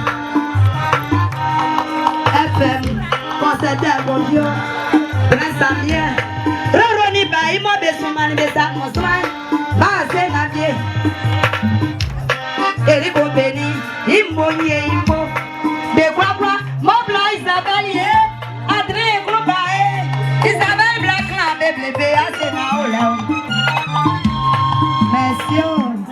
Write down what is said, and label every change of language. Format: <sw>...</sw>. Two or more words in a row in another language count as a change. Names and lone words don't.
<fr>FM, concert à Bonjour, Prince Amien, Roroni Baï, moi, Bessoumani, Bessan, Moussouan, Bassé Navier, Eric Obéni, Immonie, Immo, Bekwakwa, Mobla, Isabelle, Adrien Groubae, Isabelle Black, Bébé, assez Naola. Merci.</fr>